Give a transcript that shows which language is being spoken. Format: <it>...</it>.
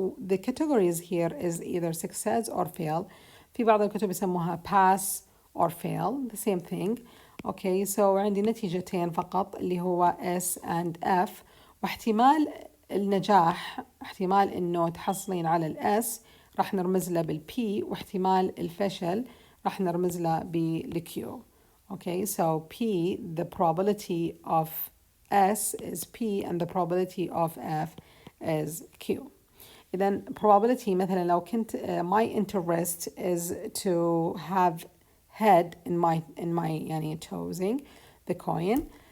<en>The categories here is either success or fail.</en> <ar>في بعض الكتب يسموها</ar> <en>pass or fail, the same thing. Okay, so</en> <ar>عندي نتيجتين فقط اللي هو S and F، واحتمال النجاح احتمال إنه تحصلين على الS راح نرمز له بالP، واحتمال الفشل راح نرمز له بالQ.</ar> <en>Okay, so P, the probability of S is P and the probability of F is Q. إذن probability</en> <ar>مثلا لو كنت</ar> <en>my interest is to have head in my يعني choosing the coin.</en>